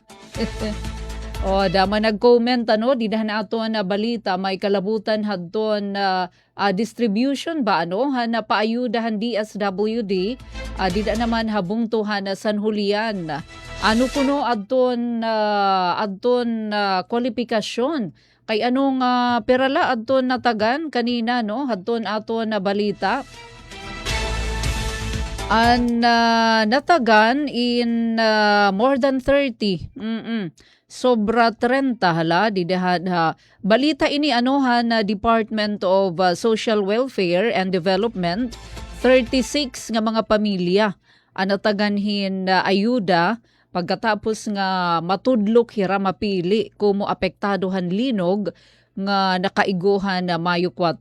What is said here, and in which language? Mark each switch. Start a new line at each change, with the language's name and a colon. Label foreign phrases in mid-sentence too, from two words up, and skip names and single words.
Waray: O dama nag-comment di na ato na balita may kalabutan hadton distribution ba na paayudahan DSWD di na naman habungtuhan na San Julian. Ano kuno adton kwalifikasyon kay anong perala adton natagan kanina hadton aton na balita. Natagan in
English: more than 30.
Waray: Sobra 30 hala didahad balita ini na Department of Social Welfare and Development 36 nga mga pamilya anataganhin ayuda pagkatapos nga matudlok hira mapili kumo apektadohan linog nga nakaiguhan na Mayo 4.